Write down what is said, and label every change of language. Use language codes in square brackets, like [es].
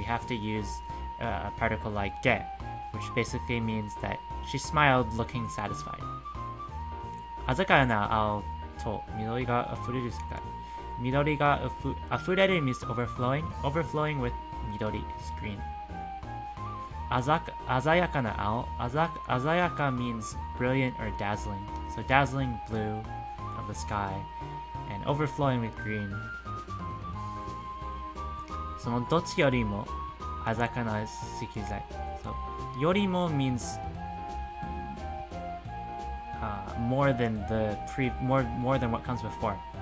[en] We have to use a particle like ge, which basically means that she smiled looking satisfied. [ja] 鮮やかな青と緑が溢れる世界。緑が溢れる [en] means overflowing. Overflowing with 緑 is green. [ja] 鮮やかな青。 [en] 鮮やか means brilliant or dazzling. So dazzling blue of the sky and overflowing with green. [ja] そのどっちよりも鮮やかな色彩。 [en] So よりも means more than more than what comes before.